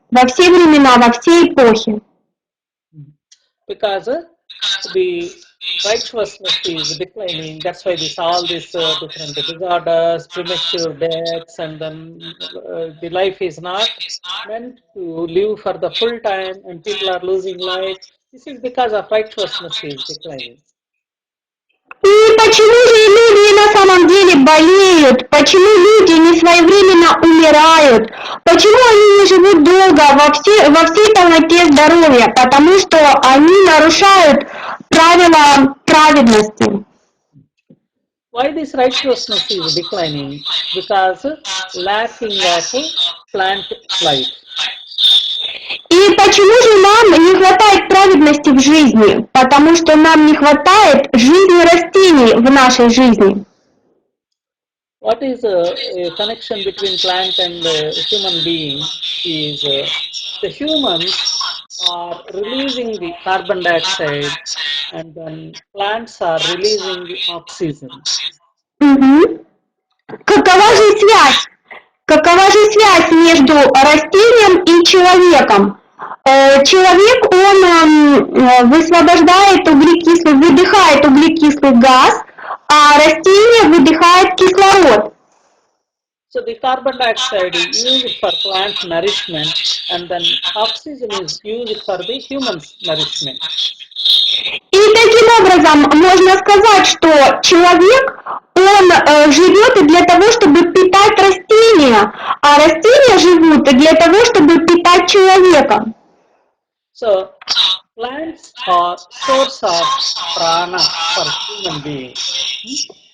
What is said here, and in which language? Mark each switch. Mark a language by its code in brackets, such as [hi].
[ru] Во все времена, во все эпохи. [en] Because the righteousness is declining, that's why all these different disorders, premature deaths, and then the life is not meant to live for the full time, and people are losing life. This is because of righteousness is declining. [ru] И почему же люди на самом деле болеют? Почему люди не своевременно умирают? Почему они не живут долго во всей полноте здоровья? Потому что они нарушают правила праведности. [en] Why this righteousness is declining? Because lacking of plant life. [ru] И почему же нам не хватает праведности в жизни? Потому что нам не хватает жизни растений в нашей жизни. [en] What is a connection between plant and human being is the humans are releasing the carbon dioxide, and then plants are releasing the oxygen. [ru] Угу. Какова же связь? Какова же связь между растением и человеком? Человек, он выдыхает углекислый газ, а растение выдыхает кислород. [en] So the carbon dioxide is used for plant nourishment, and then oxygen is used for the human's nourishment. [ru] И таким образом можно сказать, что человек, он живет для того, чтобы питать растения, а растения живут для того, чтобы питать человека. [en] So plants are source of prana for human beings.